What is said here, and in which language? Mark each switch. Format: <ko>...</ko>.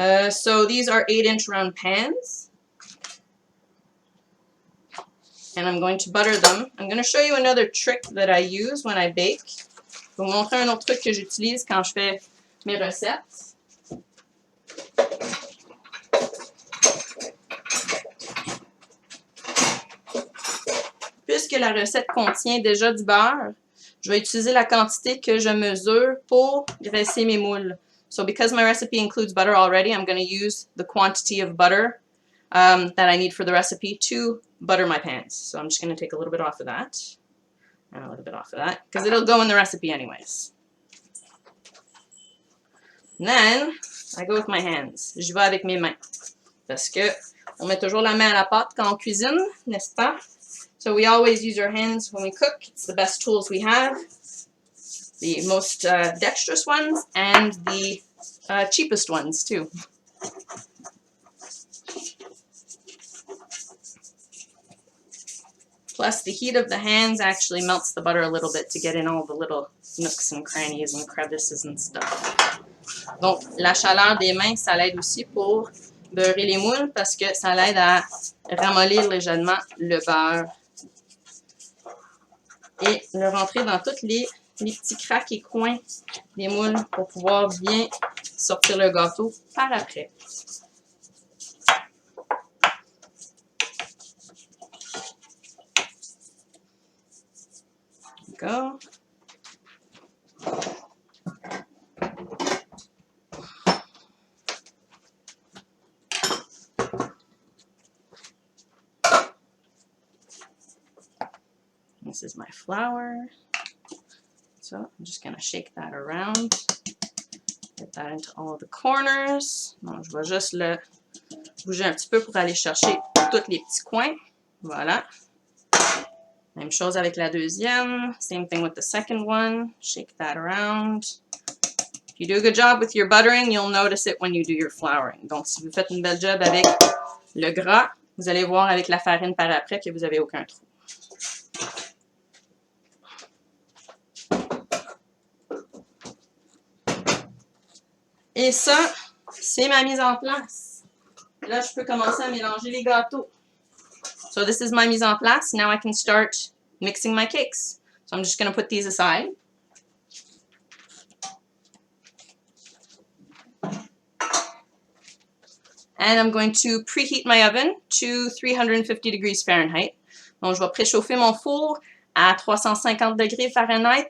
<en>So, these are 8-inch round pans. And I'm going to butter them. I'm going to show you another trick that I use when I bake.</en> <fr>Je vais vous montrer un autre truc que j'utilise quand je fais mes recettes. Puisque la recette contient déjà du beurre, je vais utiliser la quantité que je mesure pour graisser mes moules.</fr> <en>So because my recipe includes butter already, I'm going to use the quantity of butter that I need for the recipe to butter my pans. So I'm just going to take a little bit off of that, and a little bit off of that, because it'll go in the recipe anyways. And then, I go with my hands.</en> <fr>J'y vais avec mes mains. Parce que on met toujours la main à la pâte quand on cuisine, n'est-ce pas?</fr> <en>So we always use our hands when we cook. It's the best tools we have. The most dexterous ones and the cheapest ones too. Plus the heat of the hands actually melts the butter a little bit to get in all the little nooks and crannies and crevices and stuff.</en> <fr>Donc la chaleur des mains, ça l'aide aussi pour beurrer les moules parce que ça l'aide à ramollir légèrement le beurre et le rentrer dans tous les petits cracks et coins des moules pour pouvoir bien sortir le gâteau par après.</fr> <en>Go. This is my flour. So I'm just going to shake that around. Get that into all of the corners.</en> <fr>Donc, je vais juste le</fr> <en>Bouger un petit peu pour aller chercher tous les petits coins. Voilà.</en> <fr>Même chose avec la deuxième.</fr> <en>Same thing with the second one. Shake that around. If you do a good job with your buttering, you'll notice it when you do your flouring.</en> <fr>Donc, si vous faites une belle job avec le gras, vous allez voir avec la farine par après que vous n'avez aucun trou. Et ça, c'est ma mise en place. Là, je peux commencer à mélanger les gâteaux.</fr> <en>So this is my mise en place. Now I can start mixing my cakes. So I'm just going to put these aside. And I'm going to preheat my oven to 350 degrees Fahrenheit.</en> <fr>Donc, je vais préchauffer mon four à 350 degrés Fahrenheit.</fr>